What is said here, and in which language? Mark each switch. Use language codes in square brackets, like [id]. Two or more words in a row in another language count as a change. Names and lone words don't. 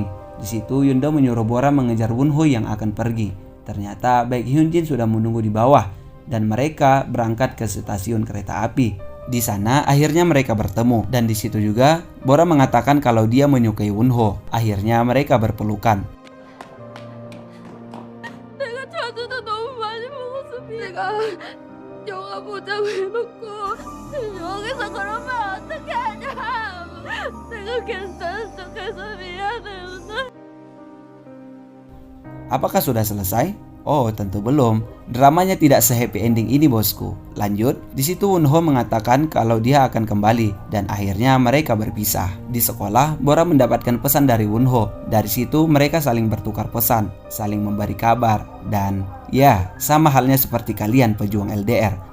[id] Di situ Yundo menyuruh Bora mengejar Wonho yang akan pergi. Ternyata Baek Hyunjin sudah menunggu di bawah dan mereka berangkat ke stasiun kereta api. Di sana akhirnya mereka bertemu dan di situ juga Bora mengatakan kalau dia menyukai Wonho. Akhirnya mereka berpelukan. [ko] 내가 자두도 너무 많이 먹었어. 내가 영화 보자고 해놓고 여기서 그러면 어떻게 하냐. 내가 괜찮은 척해서 미안해 누나. [id] Apakah sudah selesai? Oh, tentu belum. Dramanya tidak se- [en] happy ending [id] ini, bosku. Lanjut, di situ Wonho mengatakan kalau dia akan kembali dan akhirnya mereka berpisah. Di sekolah, Bora mendapatkan pesan dari Wonho. Dari situ mereka saling bertukar pesan, saling memberi kabar dan ya, sama halnya seperti kalian pejuang LDR.